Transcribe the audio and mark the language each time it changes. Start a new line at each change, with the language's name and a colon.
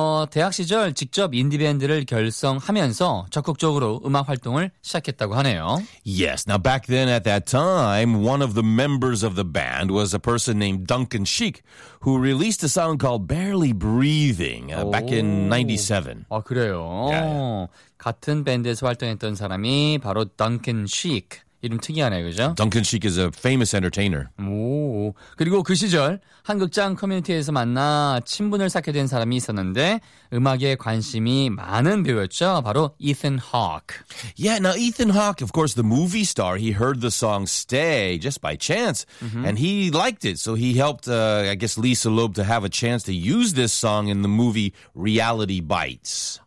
Korean: 대학 시절 직접 인디밴드를 결성하면서 적극적으로 음악 활동을 시작했다고 하네요.
English: Yes, now back then at that time, one of the members of the band was a person named Duncan Sheik, who released a song called Barely Breathing back in 97.
Korean: 아, 그래요?
English: Yeah.
Korean: 같은 밴드에서 활동했던 사람이 바로 Duncan Sheik. 이름 특이하네요, 그죠?
English: Duncan Sheik is a famous entertainer.
Korean: 오, 그리고 그 시절 한극장 커뮤니티에서 만나 친분을 쌓게 된 사람이 있었는데 음악에 관심이 많은 배우였죠. 바로 Ethan Hawke.
English: Yeah, now Ethan Hawke, of course, the movie star, he heard the song Stay just by chance, mm-hmm. and he liked it. So he helped, I guess, Lisa Loeb to have a chance to use this song in the movie Reality Bites.